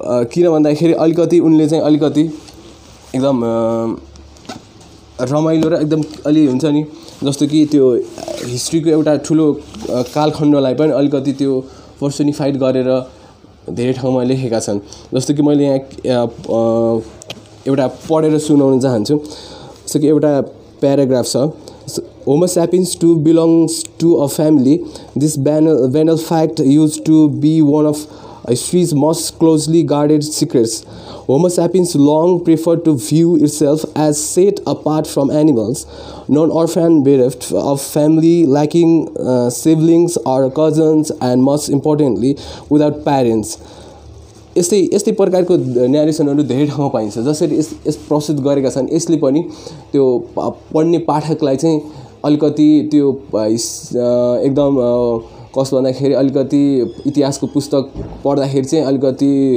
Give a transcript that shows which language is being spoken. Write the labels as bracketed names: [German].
[Nepali] किन भन्दाखेरि अलिकति उनले चाहिँ अलिकति एकदम रमाइलो र एकदम अलि हुन्छ नि जस्तो कि त्यो हिस्ट्रीको एउटा ठुलो कालखण्डलाई पनि अलिकति त्यो पर्सोनिफाइड गरेर धेरै ठाउँमा लेखेका छन्। जस्तो कि मैले यहाँ एउटा पढेर सुनाउन चाहन्छु। जस्तो कि एउटा प्याराग्राफ छ, [English] Homo sapiens too belongs to a family. This banal fact used to be one of history's most closely guarded secrets. Homo sapiens long preferred to view itself as set apart from animals, non-orphan, bereft of family, lacking siblings or cousins, and most importantly, without parents. [Nepali] यस्तै प्रकारको न्यारेसनहरू धेरै ठाउँमा पाइन्छ। जसरी यस प्रस्तुत गरेका छन्, यसले पनि त्यो पढ्ने पाठकलाई चाहिँ अलिकति त्यो एकदम कस्तो भन्दाखेरि अलिकति इतिहासको पुस्तक पढ्दाखेरि चाहिँ अलिकति